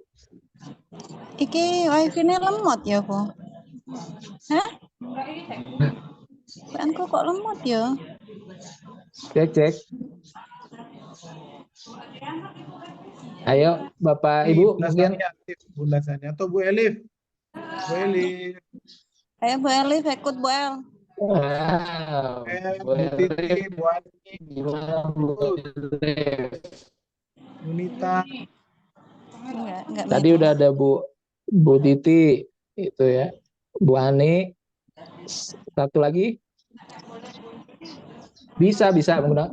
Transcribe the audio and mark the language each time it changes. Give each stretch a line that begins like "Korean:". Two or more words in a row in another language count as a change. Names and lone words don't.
Indonesian: Iki wifi-nya lemot ya, Bu? Hah? Bukanku kok lemot ya? Cek cek. Ayo Bapak Ibu Bunda mungkin. Sani aktif, Bunda Sani atau Bu Elif. Bu Elif, Ayo, Bu Elif, ikut Bu El. Wow, Bu Titi, Elif, Bu Ani, gimana Bu ikut. Elif? Yunita, Enggak Tadi meeting. udah ada Bu Titi itu ya, Bu Ani, satu lagi bisa menggunakan.